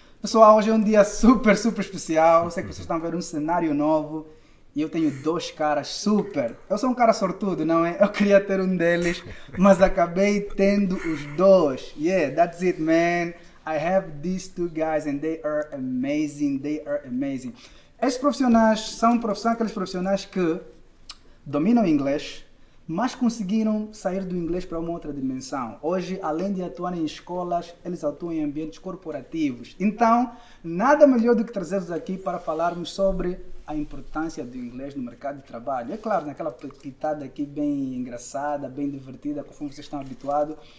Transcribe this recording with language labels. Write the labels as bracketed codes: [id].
[pt] Pessoal, hoje é um dia super especial. Sei que vocês estão a ver um cenário novo e eu tenho dois caras super. Eu sou um cara sortudo, não é? Eu queria ter um deles, mas acabei tendo os dois. [en] Yeah, that's it, man. I have these two guys and they are amazing. [pt] Estes profissionais são aqueles profissionais que dominam inglês, mas conseguiram sair do inglês para uma outra dimensão. Hoje, além de atuarem em escolas, eles atuam em ambientes corporativos. Então, nada melhor do que trazer-vos aqui para falarmos sobre a importância do inglês no mercado de trabalho. É claro, naquela pitada aqui bem engraçada, bem divertida, conforme vocês estão habituados.